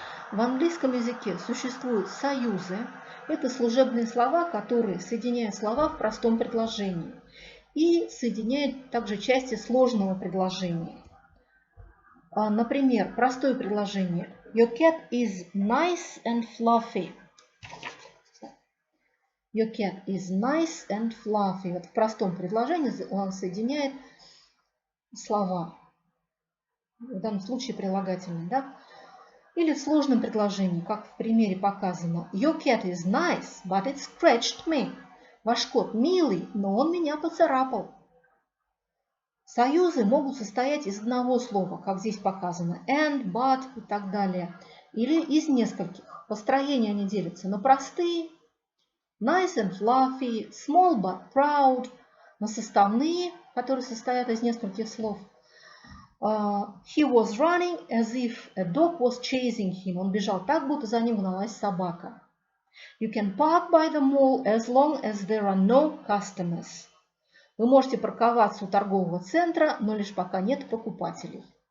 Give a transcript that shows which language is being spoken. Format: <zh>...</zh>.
<ru>В английском языке существуют союзы. Это служебные слова, которые соединяют слова в простом предложении и соединяют также части сложного предложения. Например, простое предложение.</ru> <en>Your cat is nice and fluffy. Your cat is nice and fluffy.</en> <ru>Вот в простом предложении он соединяет слова. В данном случае прилагательные, да? Или в сложном предложении, как в примере показано.</ru> <en>Your cat is nice, but it scratched me.</en> <ru>Ваш кот милый, но он меня поцарапал. Союзы могут состоять из одного слова, как здесь показано. And, but и так далее. Или из нескольких. По строению они делятся на простые,</ru> <en>nice and fluffy, small but proud,</en> <ru>на составные, которые состоят из нескольких слов.</ru> <en>He was running as if a dog was chasing him.</en> <ru>Он бежал так, будто за ним гналась собака.</ru> <en>You can park by the mall as long as there are no customers.</en> <ru>Вы можете парковаться у торгового центра, но лишь пока нет покупателей.</ru>